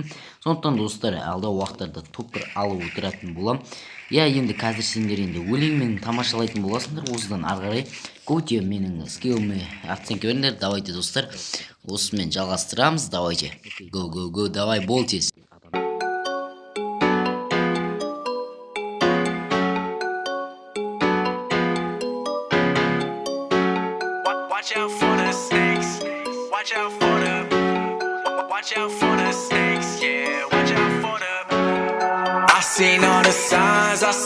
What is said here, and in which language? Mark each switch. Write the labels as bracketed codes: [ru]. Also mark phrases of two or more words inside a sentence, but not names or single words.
[kk] Сондықтан достар, алда уақыттарда топ 1 алып отыратын болам. Я, енді қазір сендер енді өлеңмен тамашалайтын боласыңдар. Осыдан ары қарай көте менің скилліме оценка беріңдер. Давайте достар, осымен жалғастырамыз. Давайте. Го, давай, бол тез. [en] Watch out for the snakes. Watch out for the snakes. Yeah, watch out for the. I seen all the signs.